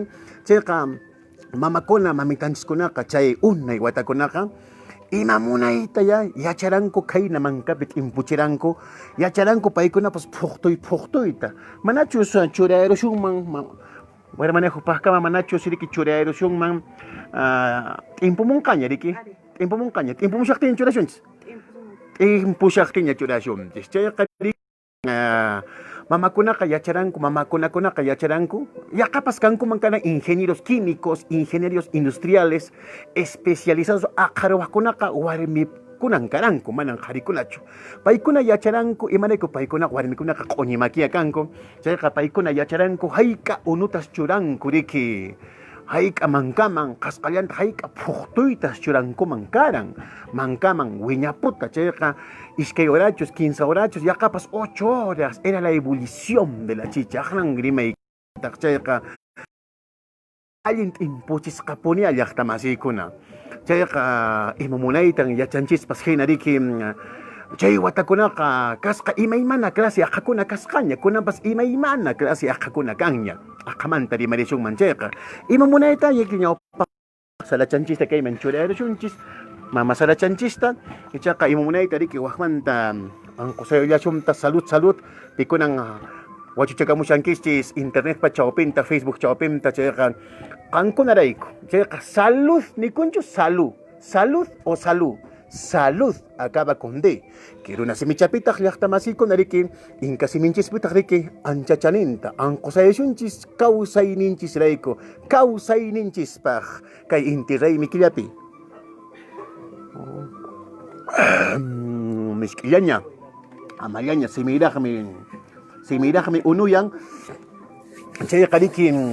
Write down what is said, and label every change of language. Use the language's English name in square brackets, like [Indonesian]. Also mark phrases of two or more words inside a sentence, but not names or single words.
[Quechua] Chayqa mamakuna mamitanchikunaqa chay unay watakunaqa ima munayta yacharanku kayna mankapi t'impuchiranku yacharanku paykunapas phuqtuyta manachus churayrushunman warmanejupaqkama manachus riki churayrushunman t'impumunqaña riki t'impumusaqtin churashunchis t'impushaqtinña churashunchis chayqa mamakunaqa yacharanku yaqapas kankuman kana [Spanish] ingenieros químicos, ingenieros industriales especializados [Quechua] aqharuwaqkunaqa warmikunan karanku manan qharikunachu paykuna yacharanku imanayku paykuna warmikunaqa q'uñimakiya kanku chayqa paykuna yacharanku hayka unutas churanku riki hayka mankaman qasqallanta hayka phuqtuytas churankuman karan mankaman wiñaputa chayqa iskay horachos 15 horachos yaqapas [Spanish] 8 horas era la ebullición de la chicha [Quechua] aqnan rimaykutaq chayqa allin t'impuchisqapuni llaqtamasiykuna chayqa imamunaytan yachanchispas hina riki chay watakunaqa kasqa imaymana clase aqhakuna kasqaña kunapas imaymana clase aqhakuna kanña aqhamanta rimarishunman chayqa imamunayta yakiñawpa salachanchista kayman churayrushunchis mama salachanchista ichaqa imamunayta riki waqmanta anqusayullashunta salud pikunan wachuchakamushankishchis internet pa chawpinta Facebook chawpinta chayqa qankunarayku chayqa salud nikunchu [Spanish] salud o salud acaba con D. Quiero una [Quechua] simichapitaq llaqtamasiykuna riki inka siminchispitaq riki anchachaninta anqusayashunchis kawsayninchis kawsayninchispaq kay inti raymi killapi misk'illaña amallaña simiraqmi unuyan chayqa riki